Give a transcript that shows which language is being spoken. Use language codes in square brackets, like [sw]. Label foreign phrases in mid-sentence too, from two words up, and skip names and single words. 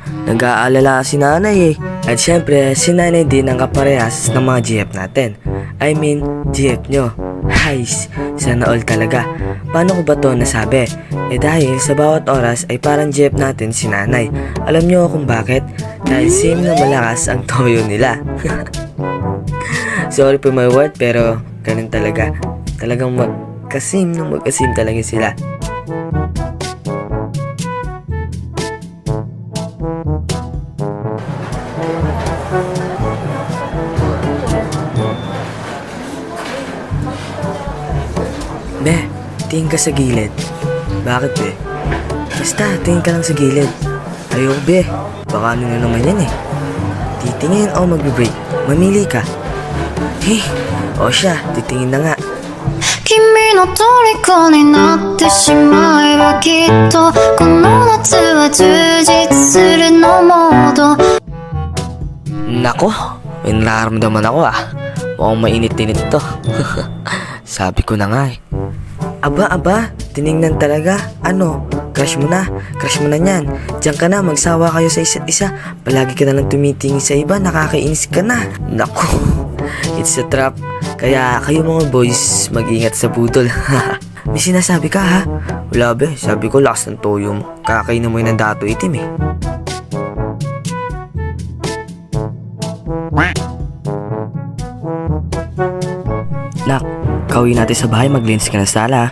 [tl] Nag-aalala si nanay At syempre, si nanay din ang kaparehas ng mga GF natin. I mean, GF nyo. Hays, sana all talaga. Paano ko ba to nasabi? Dahil sa bawat oras ay parang GF natin si nanay. Alam nyo kung bakit? Dahil same na malakas ang toyo nila. [en] Sorry for my word [tl] pero ganun talaga. Talagang magkasim talaga sila. Be, tingin ka sa gilid. Bakit be? Basta, tingin ka lang sa gilid. Ayoko be, baka ano na naman yan Titingin o magbe-break. Mamili ka. O siya, titingin na nga. [ja] 君の虜になってしまえばきっとこの夏は充実するのモード [tl] Nako, may nararamdaman ako Mukhang mainit-init to. Sabi ko na nga Aba, tinignan talaga. Ano, crush mo na niyan. Diyan ka na, magsawa kayo sa isa't isa. Palagi ka na lang tumitingin sa iba, nakakainis ka na. Nako, [en] it's a trap. [tl] Kaya kayo mga boys, mag-ingat sa budol. May sinasabi ka ha? Wala be, sabi ko lakas ng toyo mo. Kakainin mo yun ng dato itim Nak, kauwi natin sa bahay, maglinis ka na sa sala.